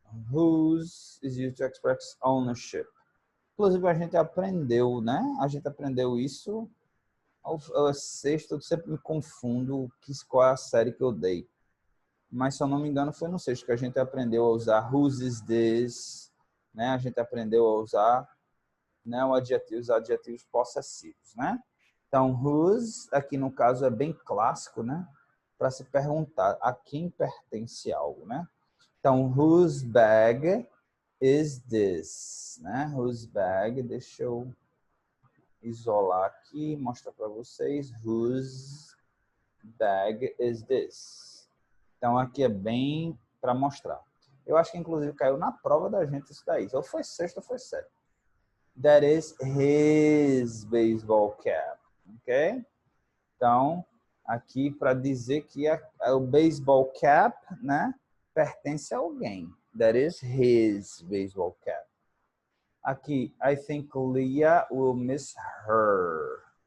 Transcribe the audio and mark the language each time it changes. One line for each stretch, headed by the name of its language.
English: Whose is used to express ownership.
Portuguese: Inclusive, a gente aprendeu, né? A gente aprendeu isso ao sexto. Eu sempre me confundo qual é a série que eu dei. Mas, se eu não me engano, foi no sexto que a gente aprendeu a usar
English: whose is this,
Portuguese: né? A gente aprendeu a usar, né, os adjetivos possessivos, né? Então, whose, aqui no caso, é bem clássico, né? Para se perguntar a quem pertence algo, né? Então,
English: whose bag is this, né? Whose bag,
Portuguese: deixa eu isolar aqui, mostrar para vocês.
English: Whose bag is this?
Portuguese: Então, aqui é bem para mostrar. Eu acho que, inclusive, caiu na prova da gente isso daí. Ou foi sexta ou foi sétima.
English: That is his baseball cap. Ok?
Portuguese: Então, aqui para dizer que o baseball cap, né, pertence a alguém.
English: That is his baseball cap.
Portuguese: Aqui,
English: I think Leah will miss her.